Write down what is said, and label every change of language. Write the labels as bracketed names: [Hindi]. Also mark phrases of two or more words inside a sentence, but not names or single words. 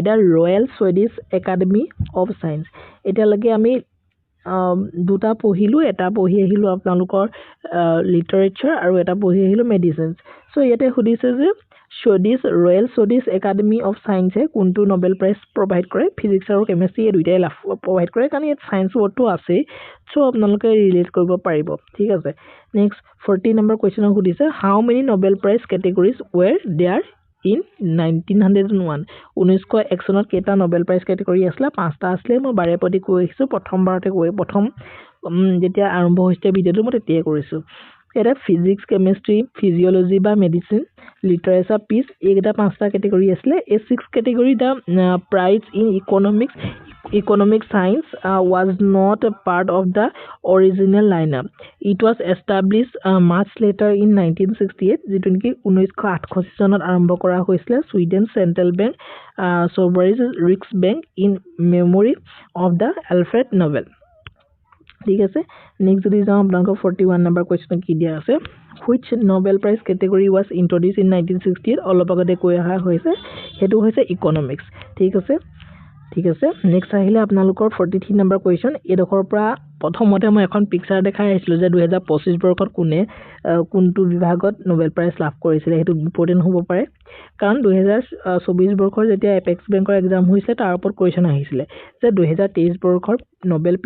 [Assamese] the Royal Swedish Academy of Science এটা লাগে আমি দুটা পঢ়িলো এটা পঢ়ি আহিলো আপোনালোকৰ লিটাৰেচাৰ আৰু এটা পঢ়ি আহিলো মেডিসিনস সো ইয়াতে সুধিছে যে Royal Swedish Academy of Science কোনটো Nobel Prize provide কৰে ফিজিক্স আৰু কেমিষ্ট্ৰি এই দুইটাই provide কৰে কাৰণ ইয়াত সায়েন্স ওৱৰ্ডটো আছে সো আপোনালোকে ৰিলেট কৰিব পাৰিব ঠিক আছে নেক্সট 40 [English] number question [Assamese] সুধিছে [English] how many Nobel Prize categories were there in 1901 [Assamese] 1901 চনত কেটা [English] Nobel Prize category [Assamese] আছিল পাঁচটা আছিল মই বাৰে প্ৰতি কৈ আহিছো প্ৰথমবাৰতে কৈ প্ৰথম যেতিয়া আৰম্ভ হৈছে ভিডিওটো মই তেতিয়া কৰিছো এটা [English] physics chemistry physiology [Assamese] বা [English] medicine literature [Assamese] পিস এইটা পাঁচটা কেটেগৰী আছিল এই 6 কেটেগৰী [English] the prize in economic science was not a part of the original lineup it was established much later in 1968 [Assamese] যেটো নেকি 1968 চনত আৰম্ভ কৰা হৈছিল সুইডেন [English] central bank [Assamese] সোভাৰিজ ৰিস্ক ব্যাংক [English] in memory of the [Assamese] আলফ্ৰেড নোবেল ঠিক আছে নেক্সট যদি যাও আপোনালোকৰ 41 [English] number question [Assamese] কি দিয়া আছে [English] which Nobel Prize category was introduced in 1968 [Assamese] অলপ আগতে কৈ অহা হৈছে হেতু হৈছে ইকোনমিক্স ঠিক আছে নেক্সট আহিলে আপোনালোকৰ 43 [English] number question [Assamese] এডখৰ পৰা প্ৰথমতে মই এখন পিকচাৰ দেখাই আহিছিলো যে 2025 বৰ্ষত কোনটো বিভাগত [English] Nobel Prize [Assamese] লাভ কৰিছিল হেতু ইম্পৰ্টেন্ট হ'ব পাৰে কাৰণ 2024 বৰ্ষৰ যেতিয়া এপেক্স বেংকৰ এক্সাম হৈছিল তাৰ ওপৰত কোৱেশ্চন আহিছিল যে 2023 বৰ্ষৰ [English] Nobel Peace